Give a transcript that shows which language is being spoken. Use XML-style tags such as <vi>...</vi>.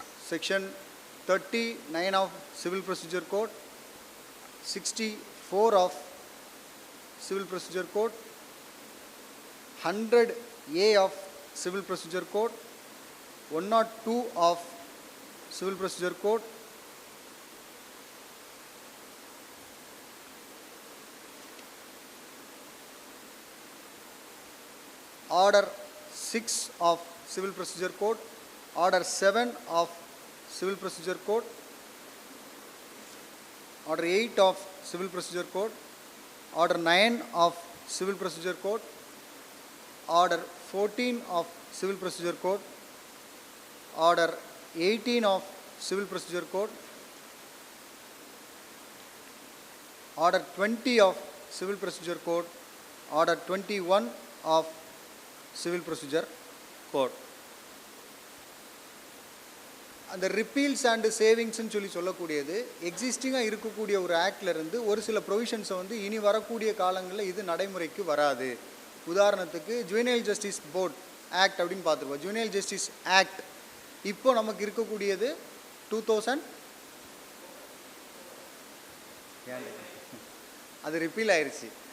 <en>Section 39 of civil procedure code, 64 of civil procedure code, 100A of civil procedure code, 102 ஆஃப் Civil Procedure Code, Order 6 of Civil Procedure Code, Order 7 of Civil Procedure Code, Order 8 of Civil Procedure Code, Order 9 of Civil Procedure Code, Order 14 of Civil Procedure Code, Order 18 of Civil Procedure Code, Order 20 of Civil Procedure Code, Order 21 of Civil Procedure Code.</en> <ta>அந்த ரிப்பீல்ஸ் and சேவிங்ஸ்ன்னு சொல்லக்கூடியது எக்ஸிஸ்டிங்காக இருக்கக்கூடிய ஒரு ஆக்ட்லேருந்து ஒரு சில ப்ரொவிஷன்ஸை வந்து இனி வரக்கூடிய காலங்களில் இது நடைமுறைக்கு வராது. உதாரணத்துக்கு ஜுவெனைல் ஜஸ்டிஸ் போர்ட் ஆக்ட் அப்படின்னு பார்த்துருக்கோம். ஜுவெனைல் ஜஸ்டிஸ் ஆக்ட் இப்போ நமக்கு இருக்கக்கூடியது 2000 அது ரிப்பீல் ஆயிடுச்சு.</ta>